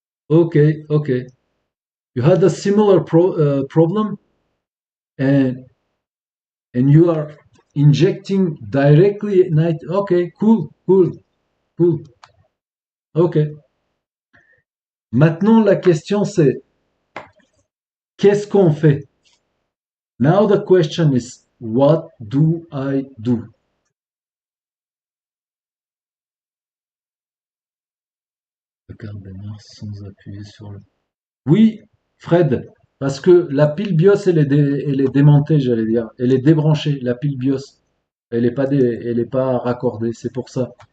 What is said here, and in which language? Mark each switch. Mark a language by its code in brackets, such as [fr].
[en] Okay, okay. You had a similar problem, and you are injecting directly at night. Okay, cool, cool, cool. Okay. [fr] Maintenant, la question c'est qu'est-ce qu'on fait? [en] Now the question is what do I do? [fr] Le garde démarre sans appuyer sur le. Oui, Fred, parce que la pile BIOS elle est démontée, j'allais dire. Elle est débranchée, la pile BIOS. Elle est pas raccordée, c'est pour ça.